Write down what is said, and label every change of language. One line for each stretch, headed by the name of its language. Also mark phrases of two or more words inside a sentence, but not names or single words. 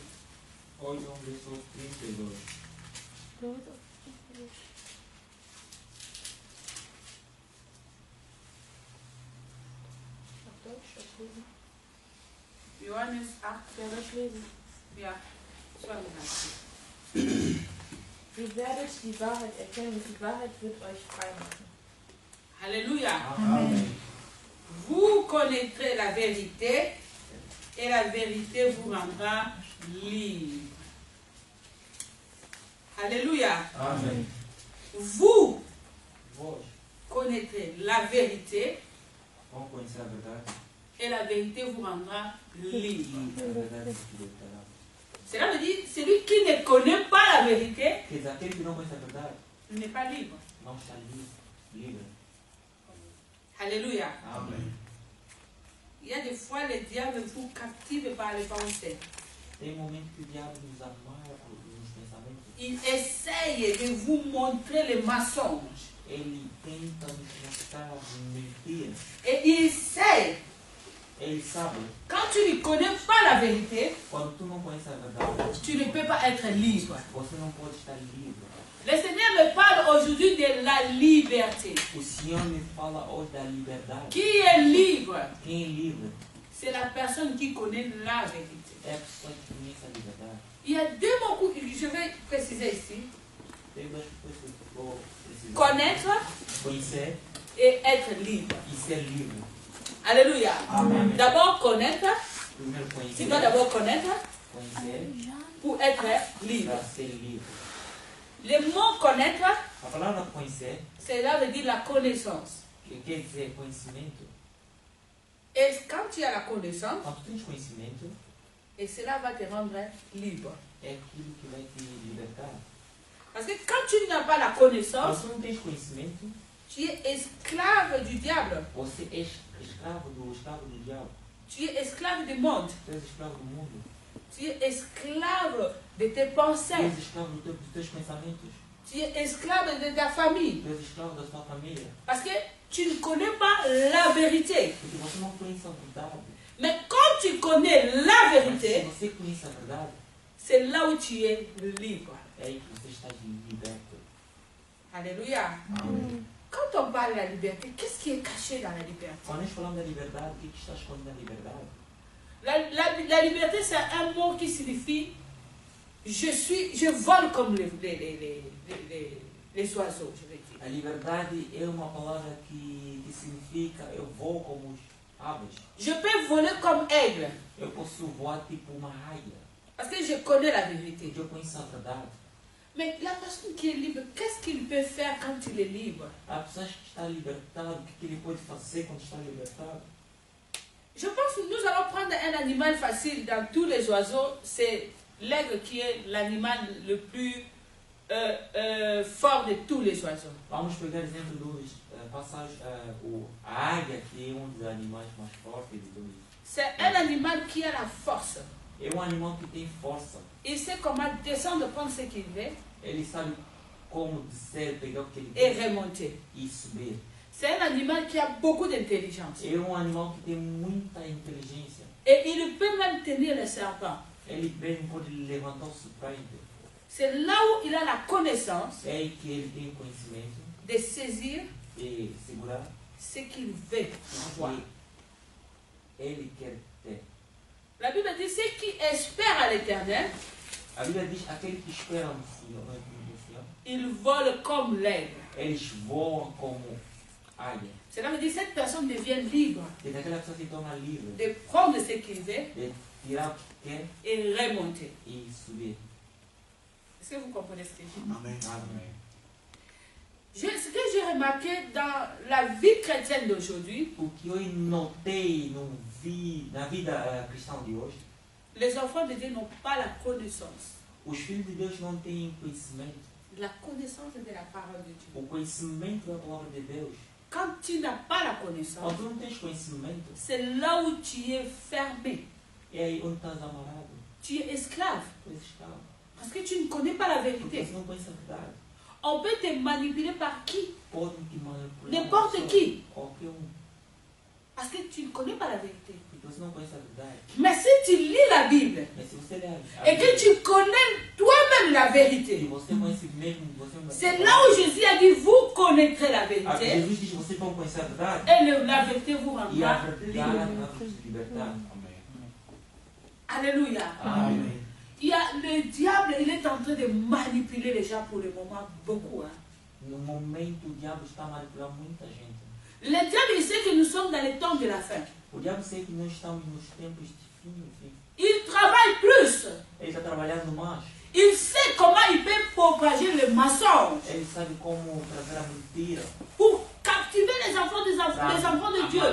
Portuguese: 8, versículo 32.
German: Johannes 8, ja, 32. Ihr werdet die Wahrheit erkennen und die Wahrheit wird euch frei machen.
French: Alléluia.
Portuguese: Amém.
French: Vous connaîtrez la vérité et la vérité vous rendra libre. Alléluia.
Portuguese: Amém.
French: Vous
Portuguese: Vós
French: connaîtrez la vérité
Portuguese: vão conhecer a verdade,
French: et la vérité vous rendra libre.
Portuguese: e a verdade te libertará.
French: Cela veut dire, celui qui ne connaît pas la vérité
Portuguese: Quer dizer, aquele que não conhece a verdade
French: n'est pas libre.
Portuguese: não está livre.
French: Alléluia.
Portuguese: Amém.
French: Il y a des fois, le diable vous captive par les pensées.
Portuguese: Tem momentos que o diabo nos amarra nos pensamentos.
French: Il essaye de vous montrer les mensonges.
Portuguese: Ele tenta nos mostrar mentiras.
French: Et il sait,
Portuguese: Ele sabe,
French: quand tu ne connais pas la vérité,
Portuguese: quando tu não conheces a verdade,
French: tu ne peux pas être libre.
Portuguese: você não pode estar livre.
French: Le Seigneur me parle aujourd'hui de la liberté.
Portuguese: O Senhor me fala hoje da liberdade.
French: Qui est libre?
Portuguese: Quem é livre
French: C'est la personne qui connaît la vérité.
Portuguese: é a pessoa que conhece a liberdade.
French: Il y a deux mots que je vais préciser ici.
Portuguese: Tem duas coisas que eu vou precisar.
French: Connaître
Portuguese: Conhecer
French: et être libre.
Portuguese: e ser livre.
French: Alléluia.
Portuguese: Amém.
French: D'abord connaître.
Portuguese: Primeiro
French: Tu
Portuguese: conhecer.
French: dois d'abord connaître
Portuguese: Conhecer
French: pour être libre.
Portuguese: para ser livre.
French: Le mot connaître,
Portuguese: A palavra conhecer,
French: cela veut dire la connaissance.
Portuguese: que quer dizer conhecimento.
French: Et quand tu as la connaissance,
Portuguese: Quando tu tens conhecimento,
French: et cela va te rendre libre.
Portuguese: é aquilo que vai te libertar.
French: Parce que quand tu n'as pas la
Portuguese: Quando
French: connaissance,
Portuguese: tu não tens conhecimento,
French: tu es esclave du diable.
Portuguese: você é escravo do diabo.
French: Tu es esclave du monde.
Portuguese: Tu és escravo do mundo.
French: Tu es esclave de tes
Portuguese: Tu
French: pensées.
Portuguese: és escravo dos teus pensamentos.
French: Tu es esclave de ta famille.
Portuguese: Tu és escravo da tua família.
French: Parce que tu ne connais pas la vérité.
Portuguese: Porque você não conhece a verdade.
French: Mais quand tu connais la
Portuguese: Mas se
French: vérité,
Portuguese: você conhece a verdade,
French: c'est là où tu es libre.
Portuguese: é aí que você está liberto.
French: Alléluia.
Portuguese: Amém.
French: Quand on parle de la liberté, qu'est-ce qui est caché dans la liberté?
Portuguese: Quando nós falamos da liberdade, o que está escondido na liberdade?
French: La liberté, c'est un mot qui signifie je vole comme les oiseaux, je vais dire.
Portuguese: A liberdade é uma palavra que significa eu vou como os aves.
French: Je peux voler comme aigle,
Portuguese: Eu posso voar tipo uma águia.
French: parce que je connais la vérité.
Portuguese: Porque eu conheço a verdade.
French: Mais la personne qui est libre, qu'est-ce qu'il peut faire quand il est libre?
Portuguese: Há pessoas que estão libertadas, o que ele pode fazer quando está libertado?
French: Je pense que nous allons prendre un animal facile dans tous les oiseaux. C'est l'aigle qui est l'animal le plus fort de tous les oiseaux.
Portuguese: Vamos pegar exemplo dos passagens, a águia, que é um dos animais mais fortes de todos.
French: C'est un animal qui a la force.
Portuguese: É um animal que tem força.
French: Il sait comment descendre, prendre ce qu'il veut
Portuguese: Ele sabe como descer, pegar o que ele
French: et
Portuguese: quer
French: remonter.
Portuguese: e subir.
French: C'est un animal qui a beaucoup d'intelligence.
Portuguese: É um animal que tem muita inteligência.
French: Et il peut même tenir le serpent.
Portuguese: Ele mesmo pode levantar o serpente.
French: C'est là où il a la connaissance
Portuguese: É aí que ele tem o conhecimento
French: de saisir
Portuguese: de segurar
French: ce qu'il veut avoir.
Portuguese: e ele quer ter.
French: La Bible dit ceux qui espèrent à l'éternel
Portuguese: A Bíblia diz aquele que espera no Senhor,
French: Ils volent comme l'aigle.
Portuguese: Eles voam como águia.
French: Cela veut dire que cette personne devient libre
Portuguese: E daquela pessoa se torna livre
French: de prendre ce qu'il veut
Portuguese: de tirar o que quer
French: et remonter.
Portuguese: e subir.
French: Est-ce que vous comprenez ce que je dis?
Portuguese: Amen. Amém.
French: Ce que j'ai remarqué dans la vie chrétienne d'aujourd'hui,
Portuguese: O que eu notei na vida cristã de hoje,
French: les enfants de Dieu n'ont pas la connaissance.
Portuguese: os filhos de Deus não têm conhecimento.
French: La connaissance de la parole de Dieu.
Portuguese: O conhecimento da palavra de Deus.
French: Quand tu n'as pas la
Portuguese: Quando
French: connaissance,
Portuguese: tu não tens conhecimento,
French: c'est là où tu es fermé.
Portuguese: é aí onde estás amarrado.
French: Tu es esclave.
Portuguese: Tu és escravo.
French: Parce que tu ne connais pas la
Portuguese: Porque
French: vérité.
Portuguese: você não conhece a verdade.
French: On peut te manipuler par qui?
Portuguese: Podem te manipular.
French: N'importe qui.
Portuguese: Qualquer um.
French: Parce que tu ne connais pas la vérité.
Portuguese: Porque você não conhece a verdade.
French: Mais si tu lis la Bible
Portuguese: Mas se você ler
French: et que tu connais toi-même la
Portuguese: e
French: vérité,
Portuguese: você conhece mesmo, você
French: c'est là où Jésus a dit, vous connaîtrez la vérité
Portuguese: Jesus diz que vocês vão conhecer a verdade
French: et la vérité vous
Portuguese: e a
French: rendra
Portuguese: verdade
French: libre.
Portuguese: vai vos libertar.
French: Alléluia.
Portuguese: Amém.
French: Il y a le diable, il est en train de manipuler les gens pour le moment, beaucoup. Hein.
Portuguese: No momento o diabo está a manipular muita gente.
French: Le diable, il sait que nous sommes dans les temps de la fin.
Portuguese: O diabo sabe que nós estamos nos tempos de fim.
French: Il travaille plus.
Portuguese: Ele está trabalhando mais.
French: Il sait comment il peut propager le mensonge
Portuguese: Ele sabe como trazer a mentira
French: pour captiver les enfants de Dieu